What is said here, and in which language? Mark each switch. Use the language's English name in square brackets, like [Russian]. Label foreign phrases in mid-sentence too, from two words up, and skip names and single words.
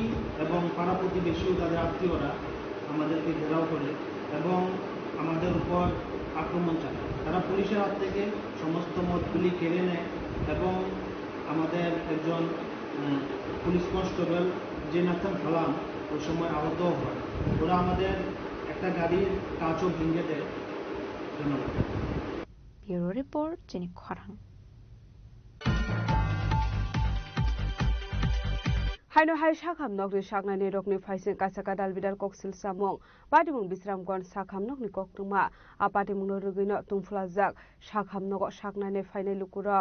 [Bangla] এবং পাড়া প্রতিবেশী ও তাদের আত্মীয়রা আমাদেরকে ঘেরাও করে এবং আমাদের উপর আক্রমণ চালায় তারা পুলিশের হাত থেকে সমস্ত মদগুলি কেড়ে নেয় এবং আমাদের একজন পুলিশ কনস্টেবল জেনাথন ফালাম ওই সময় আহত হয় ওরা আমাদের একটা গাড়ির কাঁচও ভেঙে দেয় ধন্যবাদ [English] bureau report [Bangla] জেনি খরাং [Kok Borok] Haino hai shakham nok ni shakna ni rokni phaisin kasaka dalbidal koksil samong badimung bisramgon shakham nok ni koktuma apati mung rugino tungflajak shakham nok shakna ni phainai lukurok